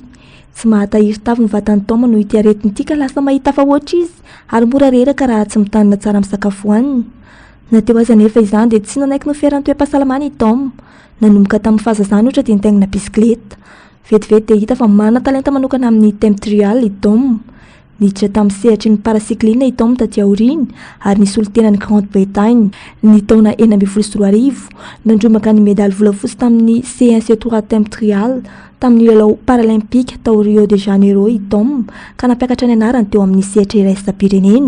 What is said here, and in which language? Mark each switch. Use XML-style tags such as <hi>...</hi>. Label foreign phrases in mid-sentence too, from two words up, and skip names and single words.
<mg>Tsy mahatahiry tavy ny vatan'ny Tom noho ity aretina ity ka lasa mahita fa ohatry izy ary mora reraka raha tsy mitanina tsara amin'ny sakafo hohaniny. Nateo azy anefa izany dia tsy nanaiky noferan'ny toe-pahasalamana i Tom. Nanomboka tamin'ny fahazazana ohatra dia nitaingina bisikileta. Vetivety dia hita fa manana talenta manokana amin'ny</mg> <en>time trial</en> <mg>i Tom. Niditra tamin'ny sehatry ny paracycline i Tom taty aoriny ary nisolo tena ny Grande-Bretagne. Ny taona 4 nandromaka ny medaly volafotsy tamin'ny C1 C3</mg> <en>time trial</en> <mg>tamin'ny lalao paralympique tao Rio de Janeiro i Tom ka nampiakatra ny anarany teo amin'ny sehatra iray sapirenena.</mg>